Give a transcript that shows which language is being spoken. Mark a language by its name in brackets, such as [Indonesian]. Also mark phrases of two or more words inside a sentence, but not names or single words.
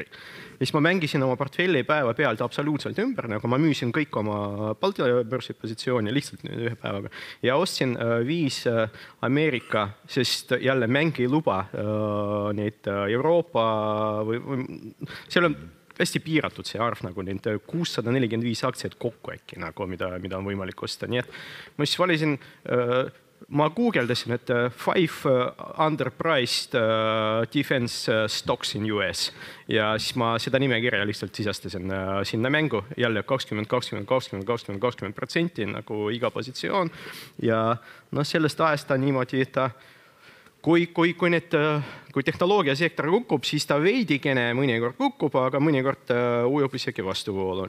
[Estonian] Siis ma mängisin oma portfelli päeva pealt absoluutselt ümber, nagu ma müüsin kõik oma Balti börsi positsiooni lihtsalt ühe päevaga ja ostsin 5 Ameerika, sest jälle mäng ei luba neid Euroopa või seal on hästi piiratud see arv, nagu neid 645 aktsiaid kokku äkki, nagu, mida on võimalik osta. Nii et ma siis valisin ma guugeldasin, et [English] 5 underpriced defense stocks in US [Estonian] ja siis ma seda nimekirja lihtsalt sisastasin sinna mängu, jälle 20% nagu iga positsioon ja no sellest ajast ta niimoodi, et ta kui tehnoloogiasektor kukub, siis ta veidikene mõnikord kukub, aga mõnikord ujub isegi vastuvoolu.